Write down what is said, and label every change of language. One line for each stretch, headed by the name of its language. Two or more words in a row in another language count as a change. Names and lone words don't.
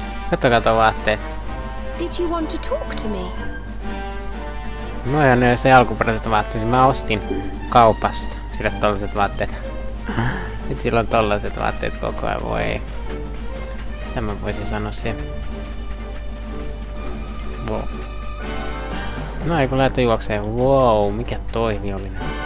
Finnish: Katsokaa vaatteet.
English: Did you want to talk to me?
Finnish: No ja ne se alkuperäiset vaatteet. Mä ostin kaupasta sille tollaset vaatteet. Nyt sillä on tollaset vaatteet koko ajan. Voi. Tämä voisin sanoa siihen. Wow. No ei kun lähtee juokseen. Wow, mikä toi vihollinen.